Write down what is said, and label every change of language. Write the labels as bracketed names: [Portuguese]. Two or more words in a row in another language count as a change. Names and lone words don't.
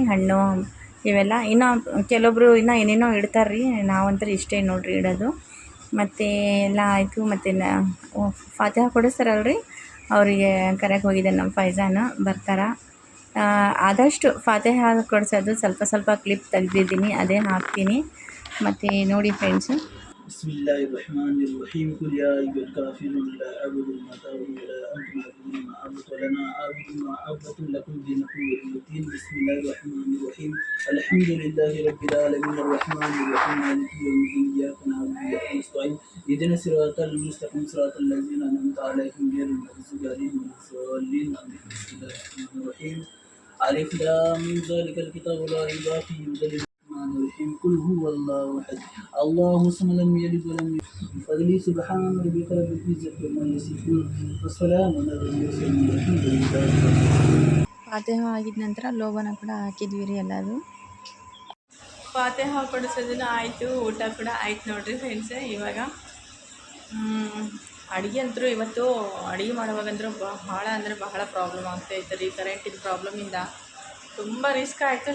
[Kannada] ಹಣ್ಣು ಇವೆಲ್ಲ ಇನ್ನೂ ಕೆಲವೊಬ್ರು ಇನ್ನೂ ಏನೇನೋ ಇಡ್ತಾರೆ ರೀ, ನಾವಂತೂ ಇಷ್ಟೇ ನೋಡಿರಿ ಇಡೋದು. ಮತ್ತು ಎಲ್ಲ ಆಯಿತು. ಮತ್ತು ಫಾತಿಹಾ ಕೊಡಿಸ್ತಾರಲ್ಲ ರೀ, ಅವರಿಗೆ ಕರೆಯೋಕೆ ಹೋಗಿದ್ದೆ ನಮ್ಮ ಫೈಜಾನ್ ಬರ್ತಾರೆ. ಆದಷ್ಟು ಫಾತಿಹಾ ಕೊಡಿಸೋದು ಸ್ವಲ್ಪ ಕ್ಲಿಪ್ ತೆಗೆದಿದ್ದೀನಿ, ಅದೇ ಹಾಕ್ತೀನಿ. ಮತ್ತು ನೋಡಿ ಫ್ರೆಂಡ್ಸು, [Arabic] بسم الله الرحمن الرحيم قل يا أيها الكافرون لا أعبد ما تعبدون ولا أنتم تعبدون ما أعبد ولا أعبد ما عبدتم لكم دينكم ولي دين. بسم الله الرحمن الرحيم الحمد لله رب العالمين الرحمن الرحيم مالك يوم الدين إياك نعبد وإياك نستعين اهدنا الصراط المستقيم صراط الذين أنعمت عليهم غير المغضوب عليهم ولا الضالين. بسم الله الرحمن الرحيم الم ذلك الكتاب لا ريب فيه هدى للمتقين قل هو الله أحد الله الصمد لم يلد ولم يولد بفضله سبحان ربك رب العزة عما يصفون وسلام على المرسلين والحمد لله رب العالمين. [Kannada] ಫಾತಿಹಾ ಆಗಿದ ನಂತರ ಲೋಬಾನ ಕೂಡ ಹಾಕಿದ್ವಿ ರೀ ಎಲ್ಲರೂ. ಫಾತಿಹಾ ಕೊಡಿಸೋದನ್ನು ಆಯಿತು, ಊಟ ಕೂಡ ಆಯ್ತು ನೋಡಿರಿ ಫ್ರೆಂಡ್ಸ್. ಇವಾಗ ಅಡುಗೆ ಅಂತೂ ಇವತ್ತು ಅಡುಗೆ ಮಾಡುವಾಗಂದ್ರೂ ಬಹಳ ಪ್ರಾಬ್ಲಮ್ ಆಗ್ತಾಯಿತ್ತು ರೀ. ಕರೆಂಟಿನ ಪ್ರಾಬ್ಲಮಿಂದ ತುಂಬ ರಿಸ್ಕ್ ಆಯಿತು.